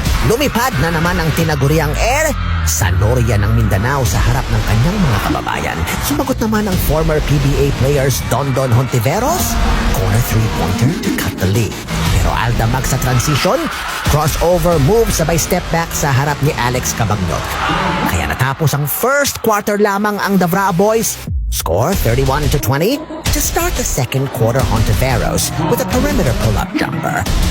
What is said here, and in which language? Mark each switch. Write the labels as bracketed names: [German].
[Filipino] Lumipad na naman ang tinaguriang Air Sanoria ng Mindanao sa harap ng kanyang mga kababayan. Sumagot naman ang [English] former PBA players Dondon Hontiveros, corner three-pointer to cut the lead. [Filipino] Pero Aldamag sa transition, [English] crossover move [Filipino] sabay [English] step back [Filipino] sa harap ni Alex Cabagnot. Kaya natapos ang first quarter lamang ang Davra boys. [English] Score 31-20 to start the second quarter. Hontiveros with a perimeter pull-up jumper.